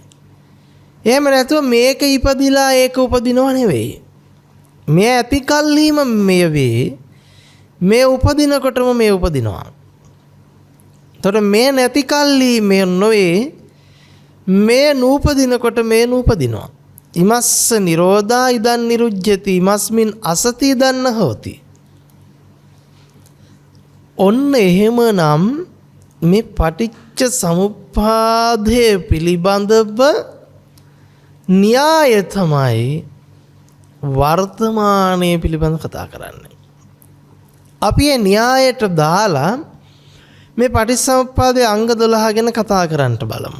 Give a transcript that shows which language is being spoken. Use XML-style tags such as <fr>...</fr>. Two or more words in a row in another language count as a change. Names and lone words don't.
<si>එහෙම නැතුව මේක ඉපදිලා ඒක උපදිනව නෙවෙයි. මේ ඇති කල්හිම මේ වේ. මේ උපදිනකොටම මේ උපදිනවා. එතකොට මේ නැති කල්හි මේ නොවේ. මේ නූපදිනකොට මේ නූපදිනවා.</si> <pi>ඉමස්ස නිරෝධා ඉදන් නිරුජ්ජති ඉමස්මින් අසති ඉදන්න හෝති.</pi> <si>ඔන්න එහෙමනම් මේ පටිච්ච සමුප්පාදය පිළිබඳව න්‍යාය තමයි වර්තමානයේ පිළිබඳ කතා කරන්නේ. අපි මේ න්‍යායට දාලා මේ පටිච්චසමුප්පාදයේ අංග 12 ගැන කතා කරන්නට බලමු.</si>